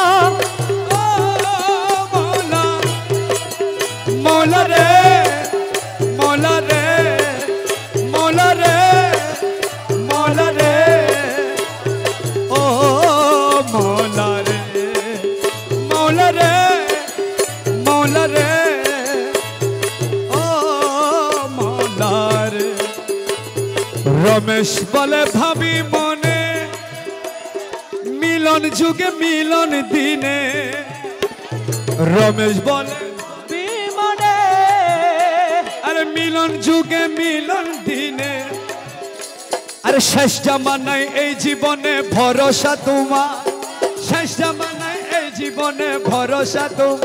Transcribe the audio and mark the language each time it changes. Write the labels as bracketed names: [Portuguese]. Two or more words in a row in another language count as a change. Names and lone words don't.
[Hindi] ओ मौला मौला रे मौला रे मौला रे मौला रे ओ मौला रे मौला रे मौला रे ओ मौला रे [Bangla] रमेश বলে ভাবি মনে মিলন যুগে মিলন দিনে রমেশ বলে আরে মিলন যুগে মিলন দিনে আরে আরে শেষ জামানায় এই জীবনে ভরসা তোমার, শেষ জামানায় এই জীবনে ভরসা তোমার।